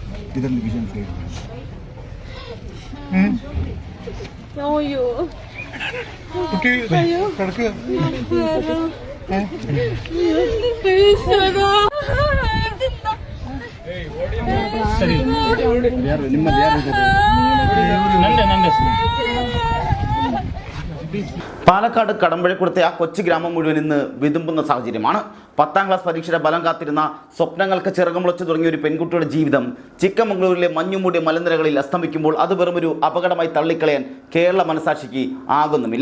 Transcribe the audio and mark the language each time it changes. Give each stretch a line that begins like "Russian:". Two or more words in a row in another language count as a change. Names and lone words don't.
Kannada: इधर विजन साइड कुटी कड़क ಸರಿ ಯಾರು ನಿಮ್ಮಲ್ಲಿ ಯಾರು ಇದ್ದಾರೆ? ನಂದೆ
Malayalam: പാലക്കാട് കടമ്പഴിക്കുളത്തെ ആ കൊച്ചു ഗ്രാമം മുഴുവൻ ഇന്ന് വിതുമ്പുന്ന സാഹചര്യമാണ്. 10ാം ക്ലാസ് പരീക്ഷയുടെ ഫലം കാത്തിരുന്ന സ്വപ്നങ്ങൾക്ക് ചിറകുമുളച്ചു തുടങ്ങിയ ഒരു പെൺകുട്ടിയുടെ ജീവിതം ചിക്കമംഗളൂരിലെ മഞ്ഞുമൂടിയ മലനിരകളിൽ അസ്തമിക്കുമ്പോൾ അത് വെറുമൊരു അപകടമായി തള്ളിക്കളയാൻ കേരള മനസാക്ഷിക്ക് ആകുന്നുമില്ല.